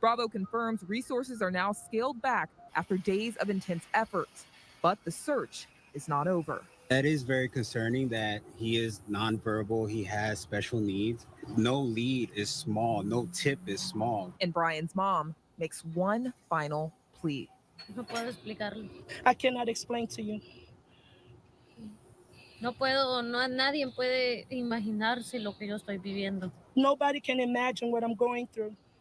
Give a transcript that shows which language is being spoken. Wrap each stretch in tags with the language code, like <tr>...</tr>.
<en>Bravo confirms resources are now scaled back after days of intense efforts, but the search is not over. That is very concerning that he is nonverbal. He has special needs. No lead is small. No tip is small. And Bryan's mom makes one final plea.</en> <es>no puedo explicarlo.</es> <en>I cannot explain to you.</en> <es>No puedo, no nadie puede imaginarse lo que yo estoy viviendo.</es> <en>Nobody can imagine what I'm going through.</en>